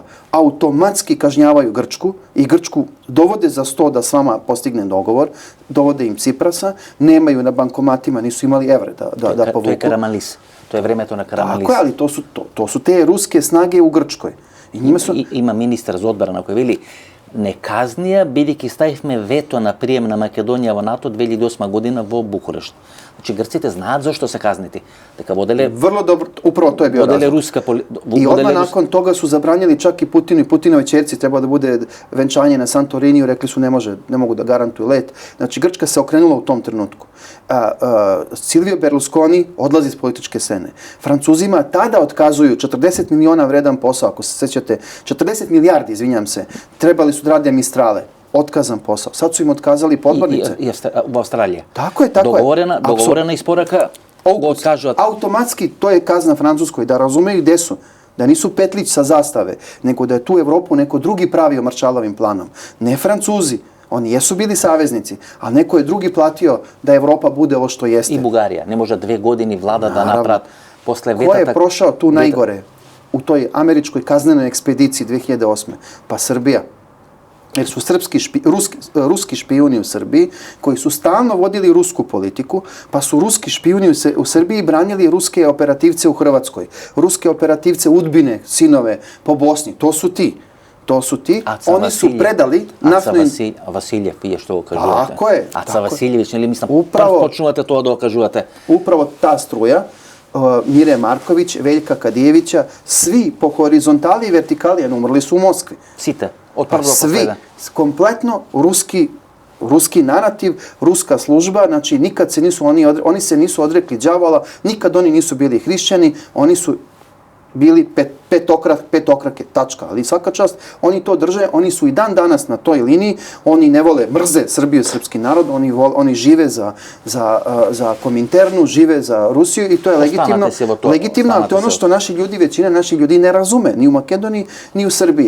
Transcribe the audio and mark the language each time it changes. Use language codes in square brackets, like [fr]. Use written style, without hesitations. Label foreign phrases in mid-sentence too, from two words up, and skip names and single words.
[sr] Automatski kažnjavaju Grčku i Grčku dovode za sto da s vama postigne dogovor, dovode im Ciprasa, nemaju na bankomatima, nisu imali evre da povuku. To je Karamalis. To je vreme to na Karamalis. Tako je, ali to su te ruske snage u Grčkoj. I njima su... [mk] Има министар за одбрана кој вели не казнија бидејќи ставивме вето на прием на Македонија во НАТО 2008 година во Букурешт. Значи грците знаат зашто се казнити. Дека воделе [sr] Vrlo dobro, upravo to je bio [mk] воделе [sr] razlog. [mk] руска [sr] I odmah nakon toga su zabranili čak i Putinu i Putinove ćerci, treba da bude venčanje na Santoriniju, rekli su ne mogu da garantuju let. Znači Grčka se okrenula u tom trenutku. Silvio Berlusconi odlazi iz političke scene. Francuzima tada otkazuju 40 miliona vredan posao, ako se sećate, 40 milijardi, izvinjam se, trebali su da rade Mistrale. Otkazan posao. Sad su im otkazali podmornice. U Австралија. Tako je. [mk] Договорена испорака го откажуваат. [sr] Automatski to je kazna Francuskoj, da razumeju gde su. Da nisu petlić sa zastave, nego da je tu Evropu neko drugi pravio Maršalovim planom. Ne Francuzi. Oni jesu bili saveznici, ali neko je drugi platio da Evropa bude ovo što jeste. [mk] И Бугарија. Не може 2 години влада да направат после ветата. [sr] Ko je prošao tu najgore u toj američkoj kaznenoj ekspediciji 2008. Pa Srbija. Jer su ruski špijuni u Srbiji koji su stalno vodili rusku politiku, pa su ruski špijuni u Srbiji branili ruske operativce u Hrvatskoj, ruske operativce udbine, sinove po Bosni. To su ti. Oni su predali naftnu... [mk] Aca Василјев, вие што го кажувате. [sr] Tako je. [mk] Aca Василјевиќ, нели мислам, [sr] Upravo- [mk] почнувате тоа да го кажувате. [sr] Upravo ta struja, Mire Marković, Veljka Kadijevića, svi po horizontali i vertikali, umrli su u Moskvi. [mk] Сите, од [sr] Pa [mk] прво до [sr] svi, [mk] последен. [sr] kompletno ruski narativ, ruska služba, znači nikad se oni se nisu odrekli đavola, nikad oni nisu bili hrišćani, oni su bili petokrake, tačka. Ali svaka čast, oni to drže, oni su i dan danas na toj liniji, oni ne vole, mrze Srbiju, srpski narod, oni žive za Kominternu, žive za Rusiju i to je legitimno, ali to je ono što većina naših ljudi ne razume, ni u Makedoniji, ni u Srbiji.